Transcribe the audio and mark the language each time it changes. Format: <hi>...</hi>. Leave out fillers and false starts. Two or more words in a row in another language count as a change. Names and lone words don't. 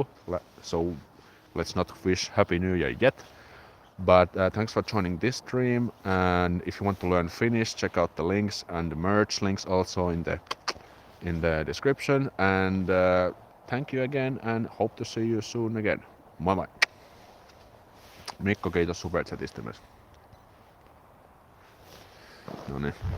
<en>So let's not wish Happy New Year yet. But thanks for joining this stream. And if you want to learn Finnish, check out the links and the merch links also in the description. And thank you again, and hope to see you soon again.</en> <fi>Moi moi. Mikko, kiitos superchatista myös. No niin.</fi>